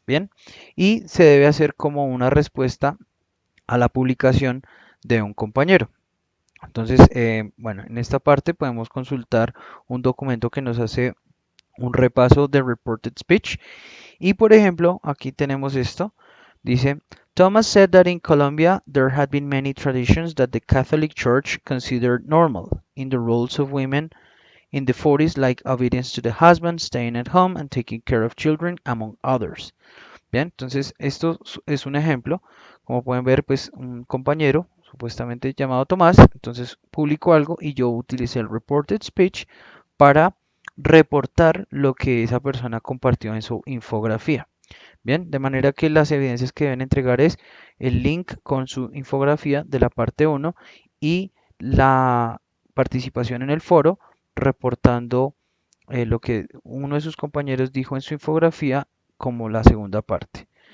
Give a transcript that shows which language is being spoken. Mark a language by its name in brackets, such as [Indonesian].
[Spanish] Bien, y se debe hacer como una respuesta a la publicación de un compañero. Entonces, bueno, en esta parte podemos consultar un documento que nos hace un repaso de Reported Speech. Y por ejemplo, aquí tenemos esto. [English] Dice, Thomas said that in Colombia there had been many traditions that the Catholic Church considered normal in the roles of women in the 40s, like obedience to the husband, staying at home, and taking care of children, among others. [Spanish] Bien, entonces esto es un ejemplo. Como pueden ver, pues un compañero, supuestamente llamado Tomás, entonces publicó algo y yo utilicé el reported speech para reportar lo que esa persona compartió en su infografía. Bien, de manera que las evidencias que deben entregar es el link con su infografía de la parte 1 y la participación en el foro reportando lo que uno de sus compañeros dijo en su infografía como la segunda parte.